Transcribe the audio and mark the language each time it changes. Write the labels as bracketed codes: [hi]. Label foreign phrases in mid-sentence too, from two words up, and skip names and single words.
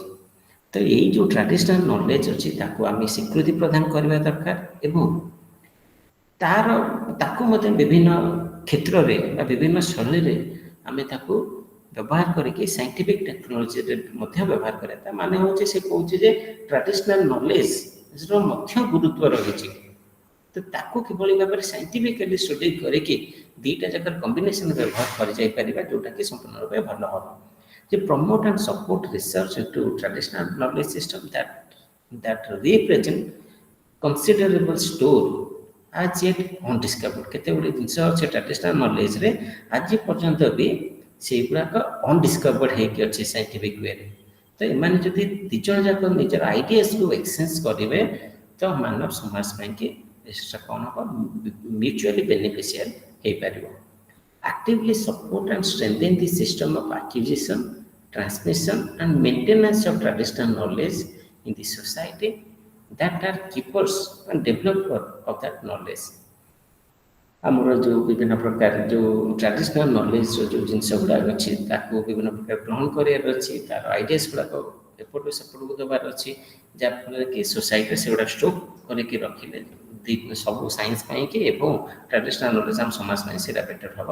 [or] ତ ଏଇ ଯେଉଁ [en] traditional knowledge [or] ଅଛି ତାକୁ ଆମେ ସ୍ୱୀକୃତି ପ୍ରଦାନ କରିବା ଦରକାର ଏବଂ ତାକୁ ମଧ୍ୟ ବିଭିନ୍ନ କ୍ଷେତ୍ରରେ ବା ବିଭିନ୍ନ ଶୈଳୀରେ ଆମେ ତାକୁ ବ୍ୟବହାର କରିକି [en] scientific technologyରେ [or] ମଧ୍ୟ ବ୍ୟବହାର କରିବା। ତା ମାନେ ହେଉଛି ସେ କହୁଛି ଯେ [en] traditional knowledgeର [or] ମଧ୍ୟ ଗୁରୁତ୍ୱ ରହିଛି। ତ ତାକୁ କିଭଳି ଭାବରେ [en] scientifically study [or] କରିକି ଦୁଇଟା ଯାକର କମ୍ବିନେସନ୍ ବ୍ୟବହାର କରିଯାଇପାରିବା ଯେଉଁଟାକି ସମ୍ପୂର୍ଣ୍ଣ ରୂପେ ଭଲ ହେବ। [en] To promote and support research into traditional knowledge system that represent considerable store as yet undiscovered। [or] କେତେ ଗୁଡ଼ିଏ ଜିନିଷ ଅଛି [en] traditional knowledgeରେ [or] ଆଜି ପର୍ଯ୍ୟନ୍ତ ବି ସେଇଗୁଡ଼ାକ ଅନଡିସ୍କଭର୍ଡ ହେଇକି ଅଛି [en] scientific wayରେ। [or] ତ ଏମାନେ ଯଦି ଦୁଇ ଜଣ ଯାକ ନିଜର [en] ideasକୁ exchange [or] କରିବେ ତ ମାନବ ସମାଜ ପାଇଁକି ସେଟା କ'ଣ ହେବ [en] mutually beneficial [or] ହେଇପାରିବ। [en] Actively support and strengthen the system of acquisition, transmission and maintenance of traditional knowledge in the society that are keepers and developer of that knowledge। [or] ଆମର ଯେଉଁ ବିଭିନ୍ନ ପ୍ରକାର ଯେଉଁ [en] traditional knowledgeର [or] ଯେଉଁ ଜିନିଷ ଗୁଡ଼ାକ ଅଛି ତାକୁ ବିଭିନ୍ନ ପ୍ରକାର ଗ୍ରହଣ କରିବାର ଅଛି, ତାର ଆଇଡ଼ିଆସ୍ ଗୁଡ଼ାକ ଏପଟୁ ସେପଟକୁ ଦେବାର ଅଛି, ଯାହାଫଳରେ କି ସୋସାଇଟିରେ ସେଗୁଡ଼ା ଷ୍ଟୋକ୍ କରିକି ରଖିଲେ ସବୁ ସାଇନ୍ସ ପାଇଁକି ଏବଂ [en] traditional knowledge [or] ଆମ ସମାଜ ପାଇଁ ସେଇଟା ବେଟର ହେବ।